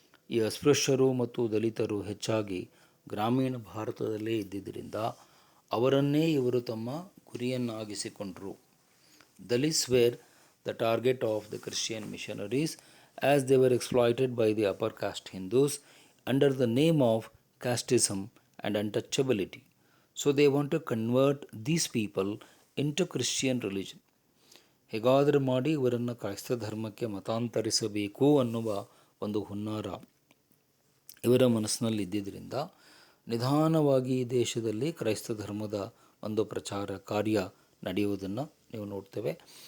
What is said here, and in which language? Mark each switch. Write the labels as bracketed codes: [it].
[kn] ಈ ಅಸ್ಪೃಶ್ಯರು ಮತ್ತು ದಲಿತರು ಹೆಚ್ಚಾಗಿ ಗ್ರಾಮೀಣ ಭಾರತದಲ್ಲೇ ಇದ್ದಿದ್ದರಿಂದ ಅವರನ್ನೇ ಇವರು ತಮ್ಮ ಗುರಿಯನ್ನಾಗಿಸಿಕೊಂಡರು. [en] Dalits were the target of the Christian missionaries as they were exploited by the upper caste Hindus under the name of casteism and untouchability. So they want to convert these people into Christian religion. [kn] ಹೇಗಾದರೂ ಮಾಡಿ ಇವರನ್ನು ಕ್ರೈಸ್ತ ಧರ್ಮಕ್ಕೆ ಮತಾಂತರಿಸಬೇಕು ಅನ್ನುವ ಒಂದು ಹುನ್ನಾರ ಇವರ ಮನಸ್ಸಿನಲ್ಲಿ ಇದ್ದಿದ್ದರಿಂದ ನಿಧಾನವಾಗಿ ಈ ದೇಶದಲ್ಲಿ ಕ್ರೈಸ್ತ ಧರ್ಮದ ಒಂದು ಪ್ರಚಾರ ಕಾರ್ಯ ನಡೆಯುವುದನ್ನು ನೀವು ನೋಡ್ತೇವೆ.